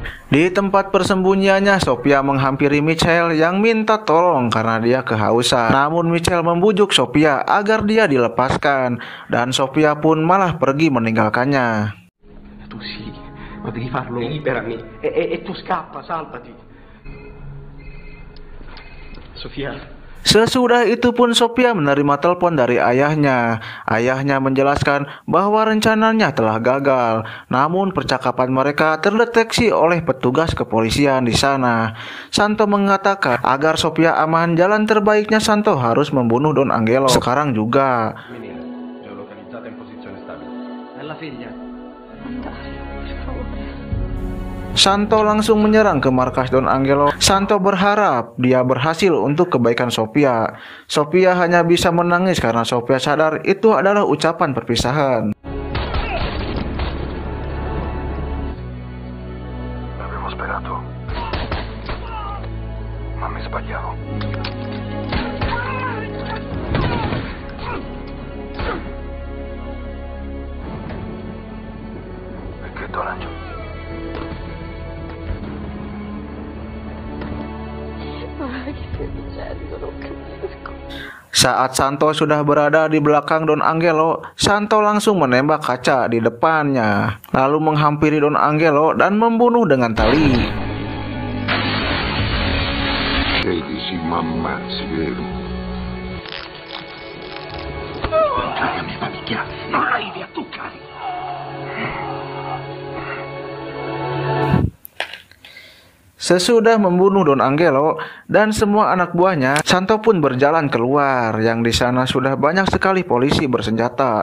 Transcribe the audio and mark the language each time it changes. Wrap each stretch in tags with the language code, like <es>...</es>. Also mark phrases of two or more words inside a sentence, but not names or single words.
<id>Di tempat persembunyiannya, Sofia menghampiri Michael yang minta tolong karena dia kehausan. Namun Michael membujuk Sofia agar dia dilepaskan, dan Sofia pun malah pergi meninggalkannya.</id> <it>Tu sì, ma devi farlo. Liberami. E tu scappa, salvati. Sofia.</it> <id>Sesudah itu pun Sofia menerima telepon dari ayahnya. Ayahnya menjelaskan bahwa rencananya telah gagal. Namun percakapan mereka terdeteksi oleh petugas kepolisian di sana. Santo mengatakan agar Sofia aman, jalan terbaiknya Santo harus membunuh Don Angelo sekarang juga.</id> <it>Bella figlia.</it> <id>Santo langsung menyerang ke markas Don Angelo. Santo berharap dia berhasil untuk kebaikan Sofia. Sofia hanya bisa menangis karena Sofia sadar itu adalah ucapan perpisahan.</id> <it>L'avevo sperato, ma mi sbagliavo. Perché Don Angelo?</it> <id>Saat Santo sudah berada di belakang Don Angelo, Santo langsung menembak kaca di depannya, lalu menghampiri Don Angelo dan membunuh dengan tali.</id> <it>Credi m'ammazzi, vero? La mia famiglia non la devi a toccare.</it> <id>Sesudah membunuh Don Angelo dan semua anak buahnya, Santo pun berjalan keluar, yang di sana sudah banyak sekali polisi bersenjata.</id>